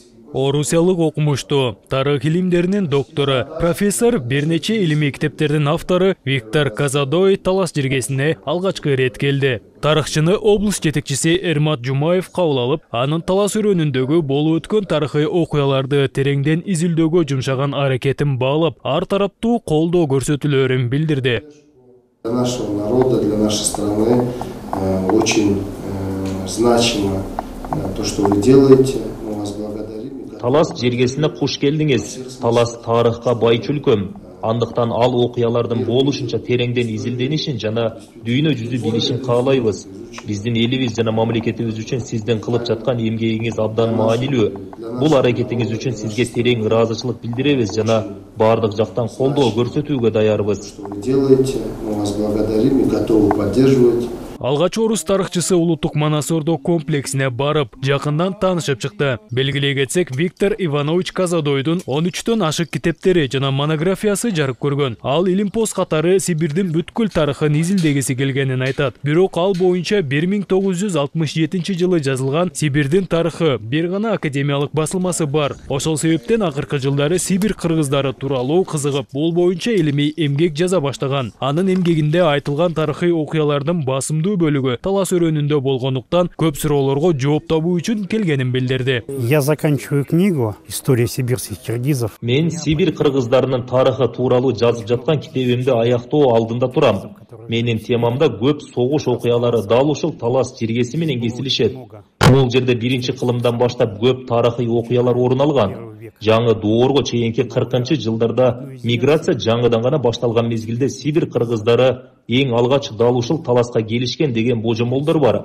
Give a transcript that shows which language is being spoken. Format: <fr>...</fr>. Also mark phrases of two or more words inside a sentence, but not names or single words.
<ky>Орусиялык окумуштуу, тарых илимдеринин доктору, профессор, бир нече илимий китептердин автору Виктор Казадой талас жергесине алгачкы ирет келди. Тарыхчыны облус жетекчиси Эрмат Жумаев кабыл алып, анын талас өрөөнүндөгү болуп өткөн тарыхый окуяларды тереңден изилдөөгө жумшаган аракетин баалап, ар тараптуу колдоо көрсөтүлөөрүн билдирди.</ky> <ru>Для нашего народа, для нашей страны очень значимо то, что вы делаете. Мы вас благодарим.</ru> <ky>Талас жергесине куш келдиңиз. Талас тарыхка бай чөлкөм. Андыктан ал окуялардын болушунча тереңден изилденишин жана дүйнө жүзү билишин каалайбыз. Биздин элибиз жана мамлекетибиз үчүн сиздин кылып жаткан эмгегиңиз абдан маанилүү. Бул аракетиңиз үчүн сизге терең ыраазычылык билдиребиз жана бардык жактан колдоо көрсөтүүгө даярбыз.</ky> <ru>Делаете, мы вас благодарим и готовы поддерживать.</ru> <ky>Алгач орус тарыхчысы улуттук Манас Ордо комплексине барып, жакындан таанышып чыкты. Белгилей кетсек, Виктор Иванович Казадойдун 13төн ашык китептери жана монографиясы жарык көргөн. Ал илимпоз катары Сибирдин бүткүл тарыхын изилдегиси келгенин айтат. Бирок ал боюнча 1967 жылы жазылган Сибирдин тарыхы бир гана академиялык басылмасы бар. Ошол себептен акыркы жылдары Сибир кыргыздары тууралуу кызыгып, бул боюнча илимий эмгек жаза баштаган. Анын эмгегинде айтылган тарыхый окуялардын басымдуу бөлүгү талас өрөөнүндө болгондуктан көп суроолорго жооп табуу үчүн келгенин билдирди.</ky> <ru>Я заканчиваю книгу «История сибирских киргизов».</ru> <ky>Мен Сибир кыргыздарынын тарыхы тууралуу жазып жаткан китебимди аяктоо алдында турам. Менин темамда көп согуш окуялары дал ушул талас жергеси менен кесилишет. Бул жерде биринчи кылымдан баштап көп тарыхый окуялар орун алган. Жаңы доорго чейинки 40-жылдарда миграция жаңыдан гана башталган мезгилде Сибир кыргыздары эң алгач дал ушул таласка келишкен деген божомолдор бар.</ky>